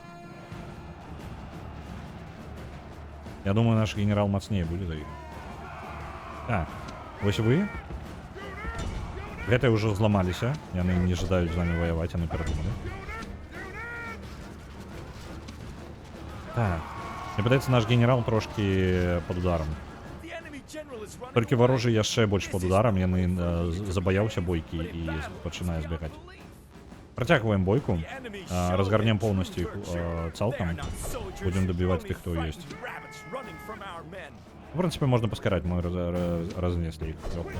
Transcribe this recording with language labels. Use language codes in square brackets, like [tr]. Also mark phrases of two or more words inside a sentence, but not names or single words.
[be] Я думаю, наш генерал мацнее будет за іх. Так, вось вы. Гэтыя ўжо зламаліся. Яны не жадаюць з нами ваяваць, яны перадумалі. Так, Мне падаецца, наш генерал трошки [ru] под ударом. [en] The enemy general is running [be] Толькі [en] away. [be] варожы яшчэ больш [ru] под ударом, [be] яны забаяўся бойкі і пачынае збегаць. Працягваем бойку, разгарнем поўнасцю іх цалкам, будзем дабіваць тых, хто ёсць. В прынцыпе, можна паскараць, мы разнеслі іх лёгка.